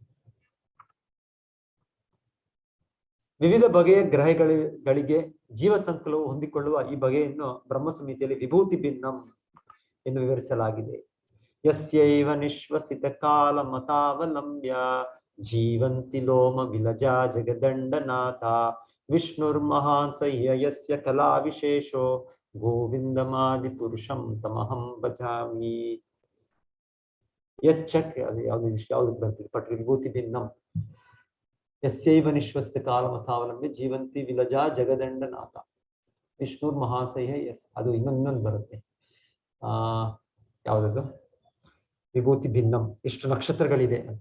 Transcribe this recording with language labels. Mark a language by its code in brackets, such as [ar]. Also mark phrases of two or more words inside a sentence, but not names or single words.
[kn] ವಿವಿಧ ಬಗೆಯ ಗ್ರಹಗಳಿಗೆ ಜೀವ ಸಂಕುಲವು ಹೊಂದಿಕೊಳ್ಳುವ ಈ ಬಗೆಯನ್ನು ಬ್ರಹ್ಮ ಸಂಹಿತೆಯಲ್ಲಿ [sa] ವಿಭೂತಿ ಭಿನ್ನಂ [kn] ಎಂದು ವಿವರಿಸಲಾಗಿದೆ. [sa] ಯಸ್ಯೈವ ನಿಶ್ವಸಿತ ಕಾಲ ಮತಾವಲಂಬ್ಯ ಜೀವಂತಿ ಲೋಮ ವಿಲಜಾ ಜಗದಂಡನಾಥ ವಿಷ್ಣುರ್ಮಹಾನ್ ಸಹ್ಯ ಯಸ್ಯ ಕಲಾ ವಿಶೇಷೋ ಗೋವಿಂದಮಾದಿ ಪುರುಷಂ ತಮಹಂ ಭಜಾಮಿ. [kn] ಯಾವ್ದು ಬರ್ತೀವಿ ಪಟ್ರಿ [sa] ವಿಭೂತಿ ಭಿನ್ನಂ. ಯಸ್ಯೈವ ನಿಶ್ವಸಿತ ಕಾಲ ಮತಾವಲಂಬ್ಯ ಜೀವಂತಿ ವಿಲಜಾ ಜಗದಂಡನಾಥ ವಿಷ್ಣುರ್ ಮಹಾಸಹ್ಯ ಯಸ್. [kn] ಅದು ಇನ್ನೊಂದು ಬರುತ್ತೆ, ಯಾವ್ದದು, [sa] ವಿಭೂತಿ ಭಿನ್ನಂ, [kn] ಎಷ್ಟು ನಕ್ಷತ್ರಗಳಿದೆ ಅಂತ.